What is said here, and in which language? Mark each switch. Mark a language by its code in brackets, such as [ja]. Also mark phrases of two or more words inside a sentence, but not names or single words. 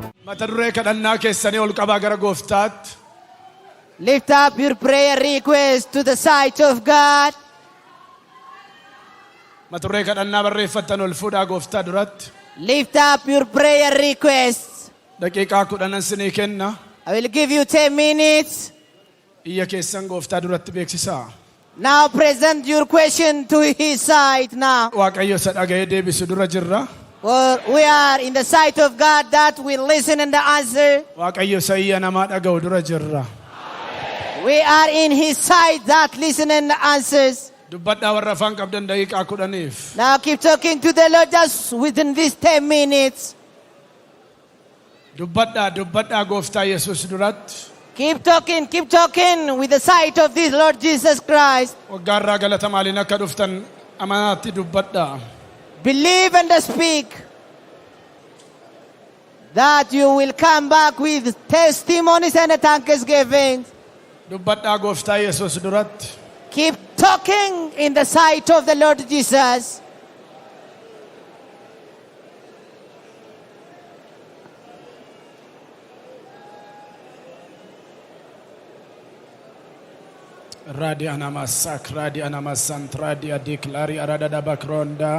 [om] Mata duree kadhannaa keessanii ol qabaa gara Gooftaatti. [en] Lift up your prayer request to the sight of God. [om] Mata duree kadhannaa barreeffattan ol fuudhaa Gooftaa duratti. [en] Lift up your prayer requests. [om] Daqiiqaa 10 sinii kenna. [en] I will give you 10 minutes. [om] Iyya keessan Gooftaa duratti beeksisaa. [en] Now present your question to his sight now. [om] Waaqayyo isa dhaga'ee deebisu dura jirra. [en] For we are in the sight of God that will listen and answer. [om] Waaqayyo isa iyya namaa dhaga'u dura jirra. [en] We are in his sight that listen and answers. [om] Dubbadhaa warra afaan qabdan daqiiqaa 10. [en] Now keep talking to the Lord just within these 10 minutes. [om] Dubbadhaa Gooftaa Yesuus duratti. [en] Keep talking with the sight of this Lord Jesus Christ. [om] Waggaarraa galata maaliin akka dhuftan amanaatti dubbadhaa. [en] Believe and speak that you will come back with testimonies and thanksgiving. [om] Dubbadhaa Gooftaa Yesuus duratti. [en] Keep talking in the sight of the Lord Jesus. Radia namasak, radia namasant, radia declari aradada bakronda.